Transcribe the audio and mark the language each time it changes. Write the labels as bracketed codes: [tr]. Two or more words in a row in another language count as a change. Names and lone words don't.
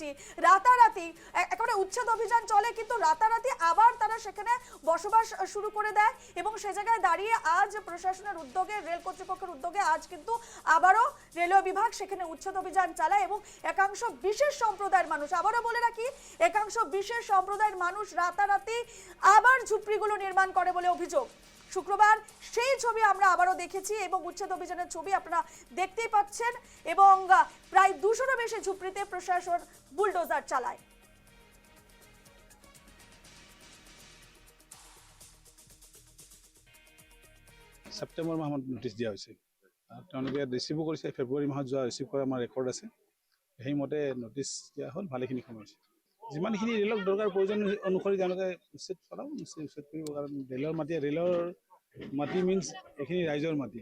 [bn] রাতারাতি একেবারে উচ্ছেদ অভিযান চলে, কিন্তু রাতারাতি আবার তারা সেখানে বসবাস শুরু করে দেয় এবং সে জায়গায় দাঁড়িয়ে আজ প্রশাসনের উদ্যোগে, রেল কর্তৃপক্ষের উদ্যোগে আজ কিন্তু আবারও রেলওয়ে বিভাগ সেখানে উচ্ছেদ অভিযান চালায় এবং একাংশ বিশেষ সম্প্রদায়ের মানুষ, আবারও বলে রাখি, একাংশ বিশেষ সম্প্রদায়ের মানুষ রাতারাতি আবার ঝুপড়িগুলো নির্মাণ করে বলে অভিযোগ। শুক্রবার সেই ছবি আমরা আবারও দেখেছি এবং উচ্ছেদ অভিযানের ছবি আপনারা দেখতেই পাচ্ছেন। এবং প্রায় 200-রও বেশি ঝুপড়িতে প্রশাসন বুলডোজার চালায়। [as] সেপ্টেম্বৰ মাহত নোটিছ দিয়া হৈছে আৰু তেওঁলোকে ৰিচিভো কৰিছে। ফেব্ৰুৱাৰী মাহত যোৱা ৰিচিভ কৰা আমাৰ ৰেকৰ্ড আছে। সেইমতে নোটিছ দিয়া হ'ল, ভালেখিনি সময় হৈছে। যিমানখিনি ৰেলক দৰকাৰ প্ৰয়োজন অনুসৰি তেওঁলোকে উচ্ছেদ কৰাও উচ্ছেদ কৰিব, কাৰণ ৰেলৰ মাটি মিনছ এইখিনি ৰাইজৰ মাটি।